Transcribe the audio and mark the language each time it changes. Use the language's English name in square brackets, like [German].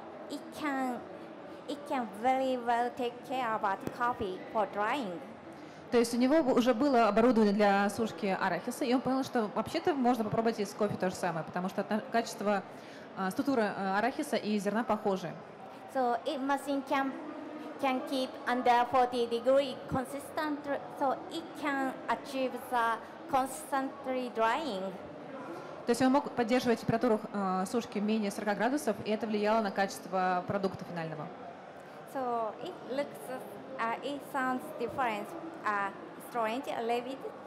[English] It can very well take care about coffee for drying. [Russian] То есть у него уже было оборудование для сушки арахиса, и он понял, что вообще-то можно попробовать из кофе то же самое, потому что качество, структура арахиса и зерна похожи. [English] So it machine can keep under 40 degrees consistent, so it can achieve the constantly drying. [Russian] То есть он мог поддерживать температуру сушки менее 40 градусов, и это влияло на качество продукта финального. [English] So it sounds different, strange a little bit.